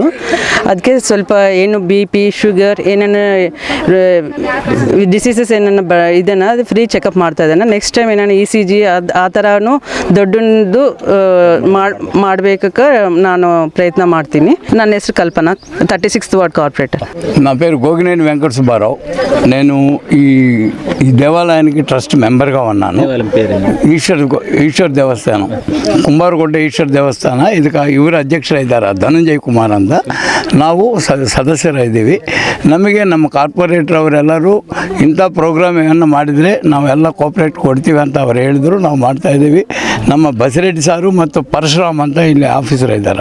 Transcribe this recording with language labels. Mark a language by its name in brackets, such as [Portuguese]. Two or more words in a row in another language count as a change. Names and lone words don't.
[Kannada] ಅದಕ್ಕೆ ಸ್ವಲ್ಪ ಏನು BP ಶುಗರ್ ಏನೇನು ಡಿಸೀಸಸ್ ಏನೇನು ಇದನ್ನು ಅದು [English] free checkup [Kannada] ಮಾಡ್ತಾ ಇದ್ದಾನೆ. [English] next time [Kannada] ಏನೇನು ECG ಆ ಥರನೂ ದೊಡ್ಡದು ಮಾಡಬೇಕಕ್ಕೆ ನಾನು ಪ್ರಯತ್ನ ಮಾಡ್ತೀನಿ. ನನ್ನ ಹೆಸರು కల్పన, [English] 36th ward corporator. [Telugu] నా పేరు గోగినేని వెంకట సుబ్బారావు. నేను ఈ దేవాలయానికి ట్రస్ట్ మెంబర్గా ఉన్నాను. ఈశ్వర్ దేవస్థానం, [Kannada] ಕುಂಬಾರಗುಡ್ಡ ಈಶ್ವರ ದೇವಸ್ಥಾನ. ಇದಕ್ಕೆ ಇವರು ಅಧ್ಯಕ್ಷರಿದ್ದಾರೆ, ಧನಂಜಯ್ ಕುಮಾರ್ ಅಂತ. ನಾವು ಸದಸ್ಯರಿದ್ದೀವಿ. ನಮಗೆ ನಮ್ಮ ಕಾರ್ಪೊರೇಟರ್ ಅವರೆಲ್ಲರೂ ಇಂಥ ಪ್ರೋಗ್ರಾಮ್ ಏನಾರು ಮಾಡಿದರೆ ನಾವೆಲ್ಲ ಕೋಪ್ರೇಟ್ ಕೊಡ್ತೀವಿ ಅಂತ ಅವ್ರು ಹೇಳಿದ್ರು. ನಾವು ಮಾಡ್ತಾಯಿದ್ದೀವಿ. ನಮ್ಮ ಬಸಿರೆಡ್ಡಿ ಸಾರು ಮತ್ತು ಪರಶುರಾಮ್ ಅಂತ ಇಲ್ಲಿ ಆಫೀಸರ್ ಇದ್ದಾರೆ.